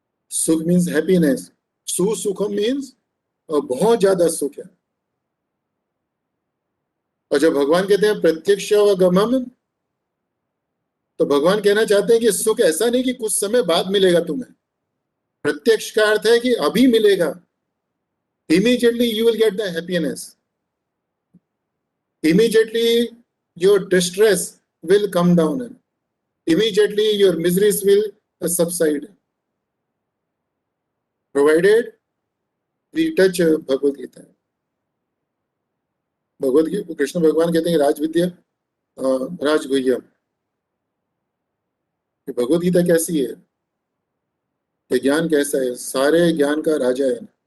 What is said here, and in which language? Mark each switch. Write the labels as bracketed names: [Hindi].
[Hindi] सुख means happiness, सुसुखम means बहुत ज्यादा सुख है। और जब भगवान कहते हैं प्रत्यक्षवागमम, तो भगवान कहना चाहते हैं कि सुख ऐसा नहीं कि कुछ समय बाद मिलेगा तुम्हें। प्रत्यक्ष का अर्थ है कि अभी मिलेगा, [English] immediately you will get the happiness, immediately your distress will come down, and immediately your miseries will subside, provided we touch Bhagavad Gita. [Hindi] Bhagavad Gita Krishna भगवान कहते हैं राज विद्या राजगुह्यम। भगवद गीता कैसी है? ये ज्ञान कैसा है? सारे ज्ञान का राजा है।